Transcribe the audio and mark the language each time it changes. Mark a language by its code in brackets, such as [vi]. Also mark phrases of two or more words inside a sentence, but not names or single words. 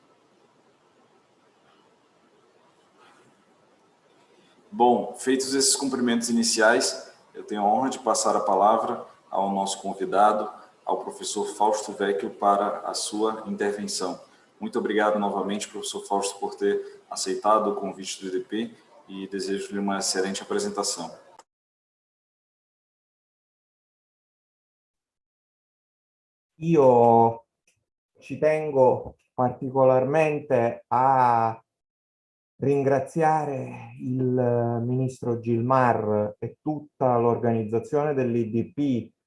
[pt] Bom, feitos esses cumprimentos iniciais, eu tenho a honra de passar a palavra ao nosso convidado, ao professor Fausto Vecchio, para a sua intervenção. Muito obrigado novamente, professor Fausto, por ter aceitado o convite do IDP e desejo-lhe uma excelente apresentação. [it] Io ci tengo particolarmente a ringraziare il ministro Gilmar e tutta l'organizzazione dell'IDP,